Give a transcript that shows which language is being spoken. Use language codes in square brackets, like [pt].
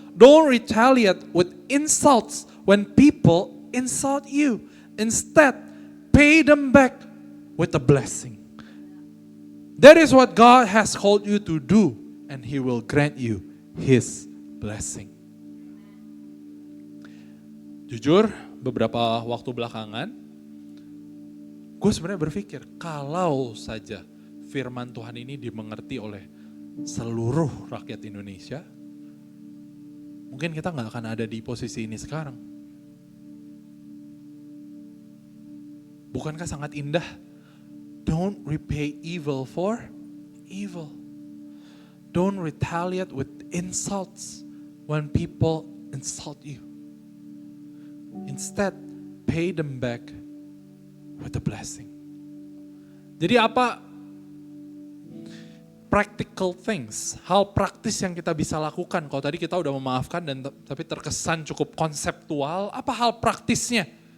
[en] Don't retaliate with insults when people insult you. Instead, pay them back with a blessing. That is what God has called you to do, and He will grant you His blessing. [id] Jujur, beberapa waktu belakangan, gue sebenarnya berpikir, kalau saja firman Tuhan ini dimengerti oleh seluruh rakyat Indonesia, mungkin kita gak akan ada di posisi ini sekarang. Bukankah sangat indah? [en] Don't repay evil for evil. Don't retaliate with insults when people insult you. Instead, pay them back with a blessing. [id] Jadi apa practical things, hal praktis yang kita bisa lakukan? Kalau tadi kita udah memaafkan dan tapi terkesan cukup konseptual, apa hal praktisnya?